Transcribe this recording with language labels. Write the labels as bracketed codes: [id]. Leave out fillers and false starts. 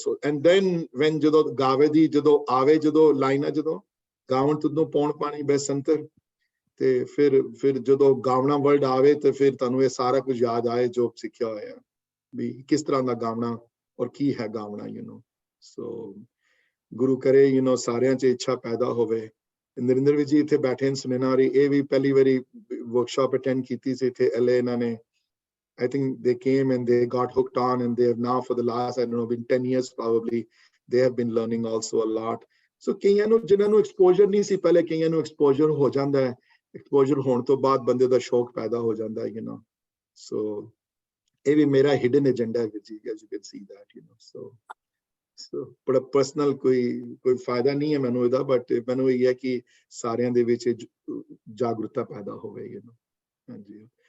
[pa] and then when ਜਦੋਂ ਗਾਵੇ ਦੀ ਜਦੋਂ ਆਵੇ, ਜਦੋਂ ਲਾਈਨਾਂ ਜਦੋਂ ਗਾਵਣ ਤੋਂ ਪੌਣ ਪਾਣੀ ਬੈਸੰਤਰ, ਤੇ ਫਿਰ ਜਦੋਂ ਗਾਵਣਾ ਵਰਡ ਆਵੇ ਤੇ ਫਿਰ ਤੁਹਾਨੂੰ ਇਹ ਸਾਰਾ ਕੁਝ ਯਾਦ ਆਏ ਜੋ ਸਿੱਖਿਆ ਹੋਇਆ ਵੀ ਕਿਸ ਤਰ੍ਹਾਂ ਦਾ ਗਾਵਣਾ ਔਰ ਕੀ ਹੈ ਗਾਵਣਾ, ਸੋ ਗੁਰੂ ਕਰੇ ਸਾਰਿਆਂ 'ਚ ਇੱਛਾ ਪੈਦਾ ਹੋਵੇ। ਨਰਿੰਦਰ ਵੀ ਜੀ ਇੱਥੇ ਬੈਠੇ ਨੇ, ਸੁਨੇਨਾ ਹੋਰੀ, ਇਹ ਵੀ ਪਹਿਲੀ ਵਾਰੀ ਵਰਕਸ਼ਾਪ ਅਟੈਂਡ ਕੀਤੀ ਸੀ ਇੱਥੇ LA ਇਹਨਾਂ ਨੇ। [en] I think they came and they got hooked on, and they have now for the last, I don't know, been 10 years probably, they have been learning also a lot. [pa] So ਕਈਆਂ ਨੂੰ ਜਿਨ੍ਹਾਂ ਨੂੰ exposure ਨਹੀਂ ਸੀ ਪਹਿਲੇ, ਕਈਆਂ ਨੂੰ exposure ਹੋ ਜਾਂਦਾ ਹੈ, ਐਕਸਪੋਜ਼ਰ ਹੋਣ ਤੋਂ ਬਾਅਦ ਬੰਦੇ ਦਾ ਸ਼ੌਕ ਪੈਦਾ ਹੋ ਜਾਂਦਾ ਹੈ, so ਇਹ ਵੀ ਮੇਰਾ ਹਿਡਨ ਏਜੰਡਾ ਹੈ ਜੀ, [en] as you can see that, [pa] so ਬੜਾ ਪਰਸਨਲ ਕੋਈ ਫਾਇਦਾ ਨਹੀਂ ਹੈ ਮੈਨੂੰ ਇਹਦਾ, ਬਟ ਮੈਨੂੰ ਇਹ ਹੈ ਕਿ ਸਾਰਿਆਂ ਦੇ ਵਿੱਚ ਜਾਗਰੂਕਤਾ ਪੈਦਾ ਹੋਵੇ, ਹਾਂਜੀ।